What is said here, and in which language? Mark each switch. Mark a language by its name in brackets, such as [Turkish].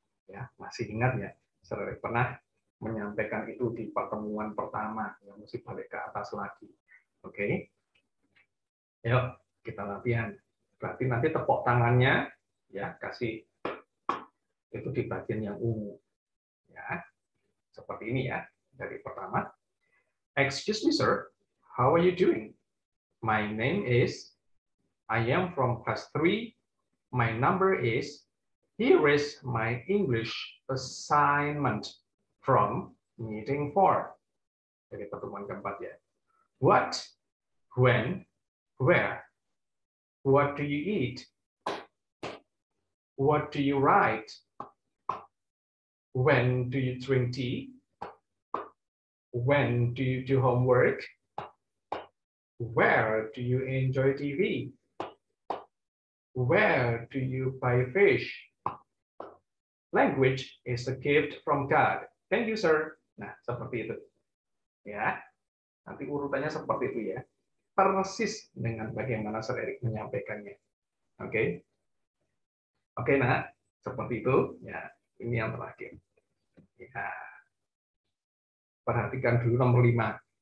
[Indonesian] Ya, masih ingat ya, saya pernah menyampaikan itu di pertemuan pertama yang mesti balik ke atas lagi. Oke, yuk kita latihan. Berarti nanti tepuk tangannya ya kasih itu di bagian yang ungu. Ya, seperti ini ya. Dari pertama, [English] excuse me sir, how are you doing? My name is, I am from class 3, my number is, here is my English assignment from meeting 4. [Indonesian] Dari pertemuan keempat ya. [English] What, when, where, what do you eat, what do you write, when do you drink tea, when do you do homework, where do you enjoy TV, where do you buy fish, language is a gift from God. Thank you, sir. [Indonesian] Nah, seperti itu. Ya. Nanti urutannya seperti itu ya. Persis dengan bagaimana Sir Erik menyampaikannya. Oke. Oke, nah, seperti itu. Ya, ini yang terakhir. Ya. Perhatikan dulu nomor 5.